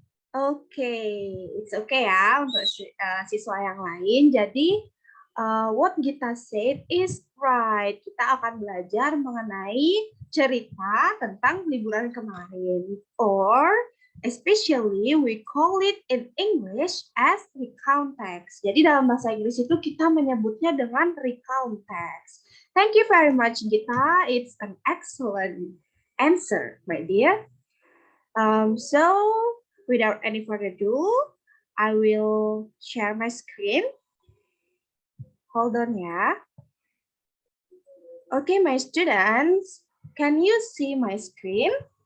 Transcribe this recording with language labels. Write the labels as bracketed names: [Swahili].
[English] Okay, it's okay [Indonesian] ya untuk siswa yang lain. [English] Jadi, what Gita said is right. [Indonesian] Kita akan belajar mengenai cerita tentang liburan kemarin. [English] Or, especially we call it in English as recount text. [Indonesian] Jadi dalam bahasa Inggris itu kita menyebutnya dengan recount text. [English] Thank you very much, Gita. It's an excellent answer, my dear. So, without any further ado, I will share my screen. Hold on ya. Okay, my students, can you see my screen?